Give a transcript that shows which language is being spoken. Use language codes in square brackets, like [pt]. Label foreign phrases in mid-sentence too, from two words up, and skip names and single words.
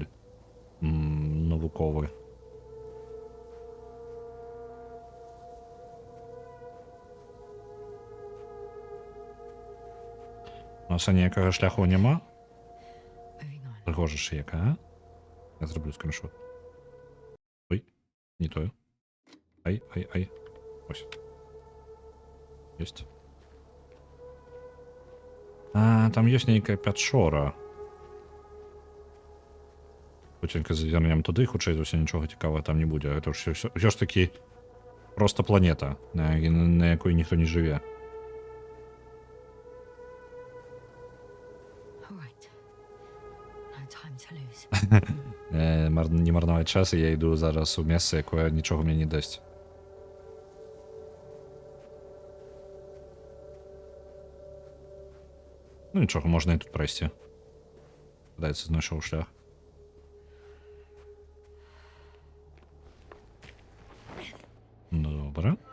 [be] Навуковы. У нас ніякага шляху няма. [en] Moving on. [be] Прыгожа шыяка, а? Я зраблю скриншот. Ой, не тое. Ай. Ось. Ёсць. А, там ёсць нейкая пячора. Хуценька завернем туды, хутчэй за ўсё нічога цікавага там не будзе. Гэта ўсё ж такі проста планета, на якой ніхто не жыве. [en] All right. No time to lose. [be] Не марнаваць час, і я іду зараз у месца, якое нічога мне не дасць. Ну нічога, можна і тут прайсці. Падаецца, знайшоў шлях. Добра.